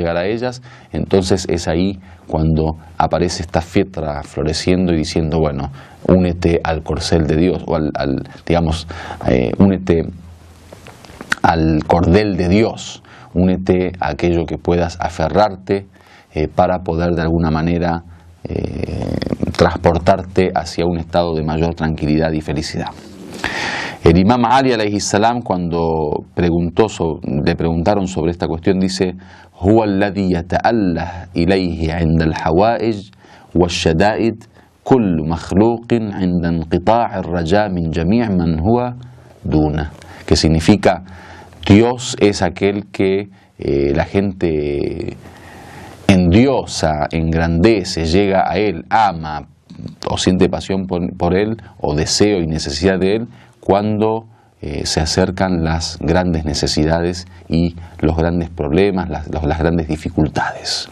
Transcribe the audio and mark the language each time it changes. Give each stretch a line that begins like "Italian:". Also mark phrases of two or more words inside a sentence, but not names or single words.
Spanish: llegar a ellas, entonces es ahí cuando aparece esta fitra floreciendo y diciendo, bueno, únete al corcel de Dios, o únete al cordel de Dios, únete a aquello que puedas aferrarte para poder de alguna manera transportarte hacia un estado de mayor tranquilidad y felicidad. El imam Ali
Arabic: عليه السلام,
Spanish: cuando le preguntaron sobre esta cuestión, dice:
Arabic: "هو الذي يتألّه إليه عند الحوائج والشدائد كل مخلوق عند انقطاع الرجاء من جميع من هو دونه",
Spanish: que significa Dios es aquel que la gente endiosa, engrandece, llega a Él, ama o siente pasión por Él o deseo y necesidad de Él cuando se acercan las grandes necesidades y los grandes problemas, las grandes dificultades.